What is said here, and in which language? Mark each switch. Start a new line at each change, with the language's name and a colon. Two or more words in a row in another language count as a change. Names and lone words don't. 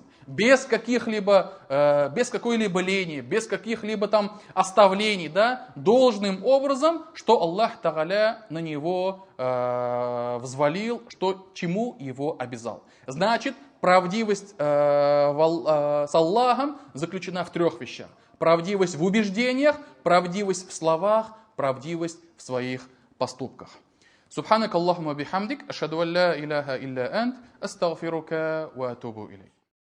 Russian: Без какой-либо лени, без каких-либо там оставлений, да, должным образом, что
Arabic: الله تعالى
Russian: на него взвалил, чему его обязал. Значит, Правдивость с Аллахом заключена в 3 вещах. Правдивость в убеждениях, правдивость в словах, правдивость в своих поступках.
Arabic: سبحانك اللهم وبحمدك أشهد أن لا إله إلا أنت أستغفرك وأتوب إليك.